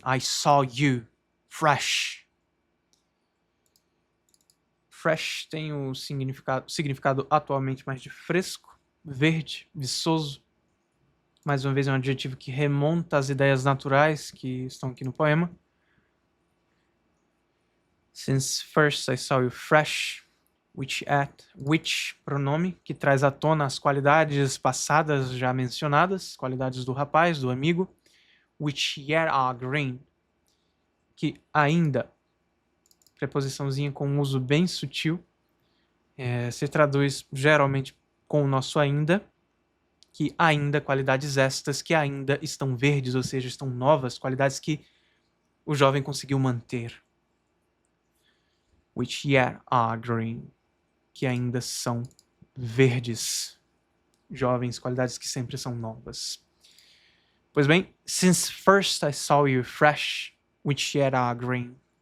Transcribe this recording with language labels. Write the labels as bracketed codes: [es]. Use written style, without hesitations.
[en] I saw you fresh. [pt] Fresh tem o significado atualmente mais de fresco, verde, viçoso. Mais uma vez é um adjetivo que remonta às ideias naturais que estão aqui no poema. [en] Since first I saw you fresh. [pt] Which, pronome, que traz à tona as qualidades passadas já mencionadas, qualidades do rapaz, do amigo. [en] Which yet are green, [pt] que ainda, preposiçãozinha com um uso bem sutil, se traduz geralmente com o nosso ainda, que ainda, qualidades estas que ainda estão verdes, ou seja, estão novas, qualidades que o jovem conseguiu manter. [en] Which yet are green, [pt] que ainda são verdes, jovens, qualidades que sempre são novas. Pois bem, [en] since first I saw you fresh, which yet are green.